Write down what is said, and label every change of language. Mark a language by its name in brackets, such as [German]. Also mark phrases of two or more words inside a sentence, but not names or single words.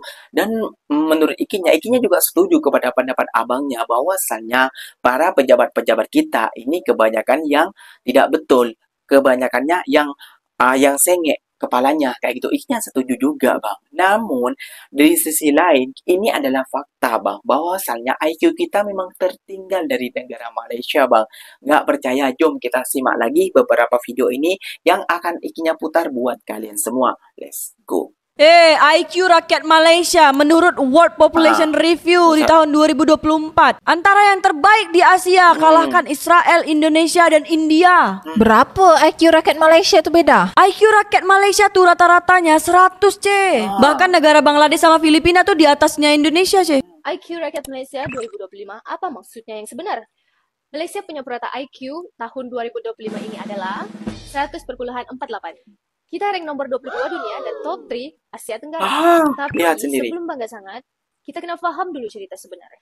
[Indonesian] Dan menurut Ikinya juga setuju kepada pendapat abangnya bahwasannya para pejabat-pejabat kita ini kebanyakan yang tidak betul, kebanyakannya yang sengek kepalanya kayak gitu. Ikinya setuju juga Bang. Namun dari sisi lain ini adalah fakta Bang, bahwasannya IQ kita memang tertinggal dari negara Malaysia Bang. Nggak percaya, jom kita simak lagi beberapa video ini yang akan Ikinya putar buat kalian semua. [English] Let's go. [Malay] IQ rakyat Malaysia menurut World Population Review di tahun 2024 antara yang terbaik di Asia, kalahkan Israel, Indonesia, dan India. [Indonesian] Berapa IQ rakyat Malaysia itu beda? IQ rakyat Malaysia tuh rata-ratanya 100 C. Bahkan negara Bangladesh sama Filipina tuh di atasnya Indonesia C. [Malay] IQ rakyat Malaysia 2025, apa maksudnya yang sebenar? Malaysia punya purata IQ tahun 2025 ini adalah 100,48. Kita rank nomor 22 dunia dan top 3 Asia Tenggara. Tapi sebelum bangga sangat, kita kena paham dulu cerita sebenarnya.